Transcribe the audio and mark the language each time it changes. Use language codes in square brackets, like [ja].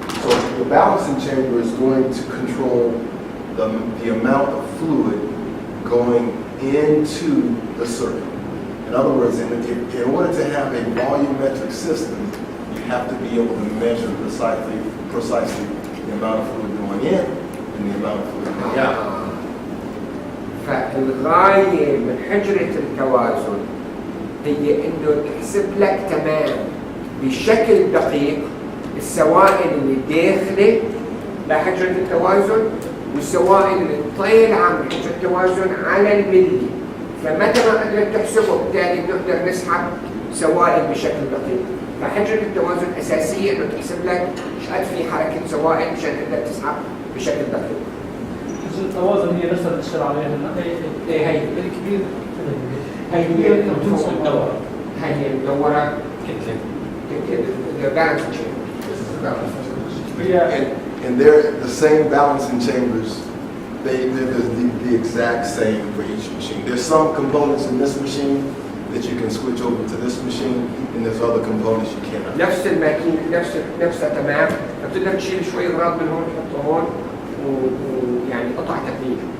[en] So the balancing chamber is going to control the amount of fluid going into the circuit. In other words, in order to have a volumetric system, you have to be able to measure precisely the amount of fluid going in and the amount of fluid going out. [ar] فالغاية من حجرة التوازن هي انه تحسب لك تمام بشكل دقيق السوائل اللي داخله لحجرة التوازن والسوائل اللي طالعة من حجرة التوازن على الملي. فمتى ما قدرت تحسبه بالتالي بنقدر نسحب سوائل بشكل دقيق. فحجرة التوازن أساسية إنه تحسب لك مش قد في حركة سوائل مشان تقدر تسحب بشكل دقيق. حجرة التوازن هي نفسها اللي اشتغل عليها هلا. هي الكبير هي المدورة. هي المدورة كتلة. [en] the balancing chamber. And they're the same balancing chambers. They're the exact same for each machine. There's some components in this machine that you can switch over to this machine, and there's other components you cannot. [ar] نفس الماكينة نفسها تمام، بتقدر تشيل شوي أغراض من هون تحطه هون ويعني قطع تبديل.